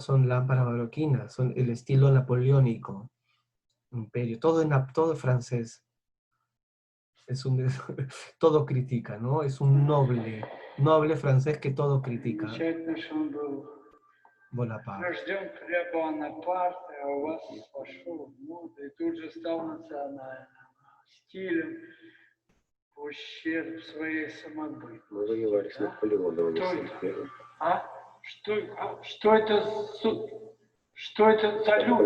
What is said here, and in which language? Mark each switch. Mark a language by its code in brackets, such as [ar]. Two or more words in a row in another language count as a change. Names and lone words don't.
[es] Son lámparas baroquinas, son el estilo napoleónico. Imperio, todo es francés. Todo critica, ¿no? Es un noble francés que todo critica. Bonaparte. [ru] Рожден при Бонапарте, а у вас пошел в моду и тут же стал национальным стилем в ущерб своей самобытности. Мы воевали с Наполеоном, не с империей. Что это за люди?